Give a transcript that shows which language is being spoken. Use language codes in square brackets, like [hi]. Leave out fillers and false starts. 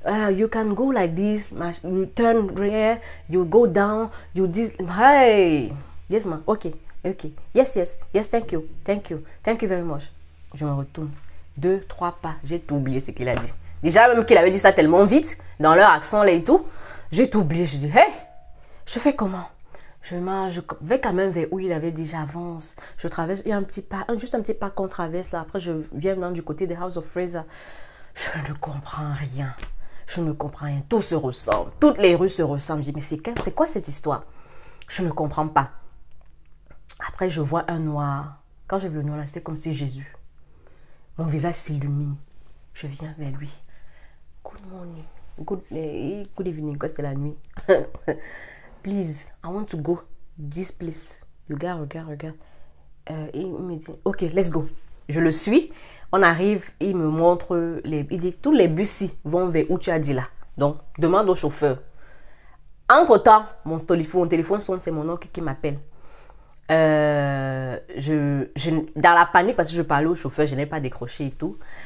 [en] You can go like this, you turn here, you go down, you this, hey, yes ma, ok, yes, thank you very much. [fr] Je me retourne, 2, 3 pas, j'ai tout oublié ce qu'il a dit. Déjà même qu'il avait dit ça tellement vite, dans leur accent là et tout, j'ai tout oublié, je dis, hey, je fais comment? Je vais quand même vers où il avait dit j'avance. Je traverse, il y a un petit pas, juste un petit pas qu'on traverse là. Après, je viens maintenant du côté des House of Fraser. Je ne comprends rien. Tout se ressemble. Toutes les rues se ressemblent. Je dis, mais c'est quoi cette histoire? Je ne comprends pas. Après, je vois un noir. Quand j'ai vu le noir là, c'était comme si Jésus. Mon visage s'illumine. Je viens vers lui. [en] Good morning. Good evening. [fr] Quoi, c'était la nuit. [en] Please, I want to go this place. [fr] Regarde. Il me dit, ok, [en] let's go. [fr] Je le suis. On arrive, il me montre, il dit, tous les bus vont vers où tu as dit là. Donc, demande au chauffeur. Entre-temps, mon téléphone sonne, c'est mon oncle qui m'appelle. Dans la panique, parce que je parlais au chauffeur, je n'ai pas décroché et tout.